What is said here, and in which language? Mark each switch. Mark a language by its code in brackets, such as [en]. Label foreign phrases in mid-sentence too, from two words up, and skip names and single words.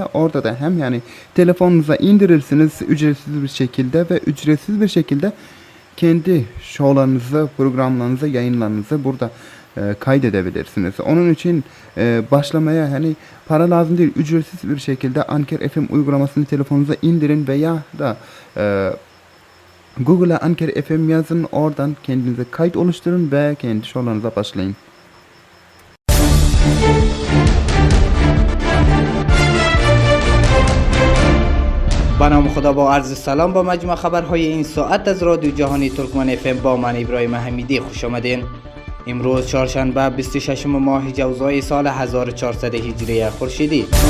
[tr] Orada da hem yani telefonunuza indirirsiniz ücretsiz bir şekilde ve ücretsiz bir şekilde kendi şovlarınızı, programlarınızı, yayınlarınızı burada kaydedebilirsiniz. Onun için başlamaya hani para lazım değil, ücretsiz bir şekilde Anker FM uygulamasını telefonunuza indirin veya da Google'a Anker FM yazın, oradan kendinize kayıt oluşturun ve kendi şovlarınıza başlayın. [fa] با نام خدا با عرض سلام با مجموع خبرهای این ساعت از رادیو جهانی ترکمن FM با من ابراهیم حمیدی خوش آمدین. امروز چهارشنبه 26 ماه جوزای سال 1400 هجری خورشیدی.